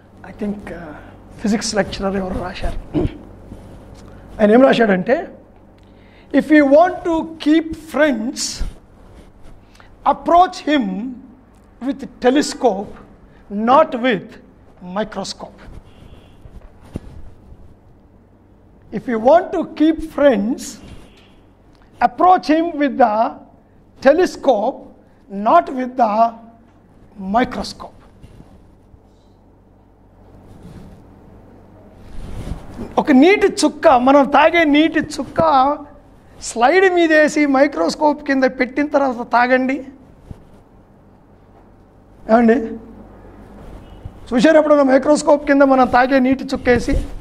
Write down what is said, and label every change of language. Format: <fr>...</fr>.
<en>I think physics lecturer</en> <te>ఎవరు రాశారు. ఆయన ఏం రాశాడంటే,</te> <en>If you want to keep friends, approach him with telescope, not with microscope. If you want to keep friends, approach him with the telescope, not with the microscope.</en> <te>ఒక నీటి చుక్క, మనం తాగే నీటి చుక్క స్లైడ్ మీద వేసి మైక్రోస్కోప్ కింద పెట్టిన తర్వాత తాగండి, ఏమండి. చూసారు ఎప్పుడన్నా మైక్రోస్కోప్ కింద మనం తాగే నీటి చుక్క వేసి?</te>